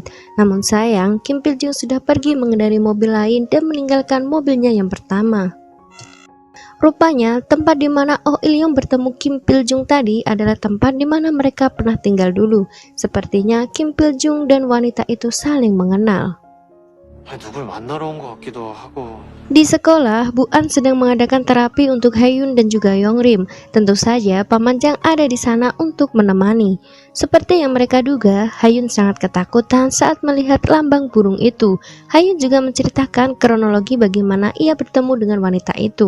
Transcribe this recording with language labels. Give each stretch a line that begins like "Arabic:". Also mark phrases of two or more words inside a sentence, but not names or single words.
Indonesian: Namun sayang, Kim Pil Jung sudah pergi mengendarai mobil lain dan meninggalkan mobilnya yang pertama. Rupanya, tempat di mana Oh Il Young bertemu Kim Pil Jung tadi adalah tempat di mana mereka pernah tinggal dulu. Sepertinya Kim Pil Jung dan wanita itu saling mengenal.
Korean: 누굴 만나러 온 것 같기도 하고.
Indonesian: Di sekolah, Bu An sedang mengadakan terapi untuk Haeyoon dan juga Yongrim. Tentu saja Paman Jang ada di sana untuk menemani. Seperti yang mereka duga, Haeyoon sangat ketakutan saat melihat lambang burung itu. Haeyoon juga menceritakan kronologi bagaimana ia bertemu dengan wanita itu.